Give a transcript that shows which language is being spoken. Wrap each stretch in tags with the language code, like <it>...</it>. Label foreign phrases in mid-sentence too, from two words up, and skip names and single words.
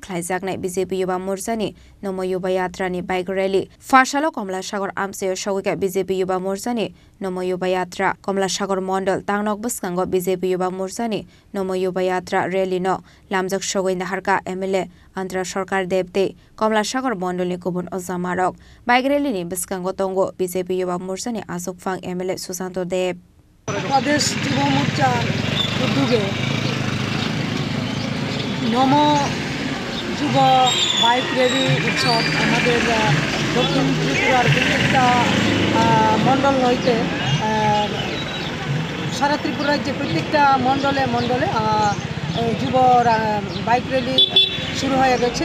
<trp>khlaijaknai BJP Yuva Morchani Namo Yuva Yatra ni bike rally Phasalo Kamalasagar Amchaio Sogwikha BJP Yuva Morchani Namo Yuva Yatra Kamalasagar Mandal Tangnok Bwskango BJP Yuva Morchani Namo Yuva Yatra rally no Lamjaksogwi Naharkha MLA Antara Sarkar Debte Kamalasagar Mandalni Kubun Ojamarok bike rally ni Bwskango tongo BJP Yuva Morchani Asukfang MLA Susanto Deb</trp> <bn>Pradesh Yuva Morcha উদ্যোগে নমো যুব বাইক র্যালি উৎসব আমাদের দক্ষিণ ত্রিপুরার প্রত্যেকটা মণ্ডল হইতে সারা ত্রিপুরা রাজ্যে প্রত্যেকটা মণ্ডলে মণ্ডলে যুব বাইক র্যালি শুরু হয়ে গেছে।</bn>